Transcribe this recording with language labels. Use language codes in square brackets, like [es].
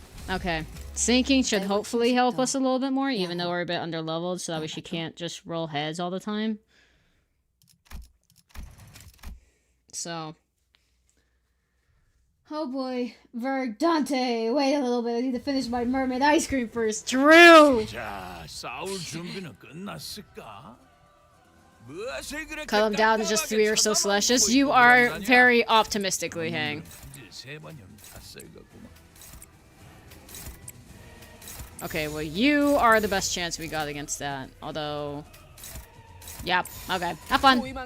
[en] Okay. Sinking should hopefully help us a little bit more, even though we're a bit underleveled, so that way she can't just roll heads all the time. So. Oh boy. Verdante! Wait a little bit, I need to finish my mermaid ice cream first. Drew! [ko] 자, 싸울 준비는 끝났을까? 무엇을 그렇게 [en] Cut them down to just 3 or so Celestials. You are very optimistically, Hang. [ko] 세 번이면 탔을 거구만. [en] Okay, well, you are the best chance we got against that. Although... Yep, okay. Have fun.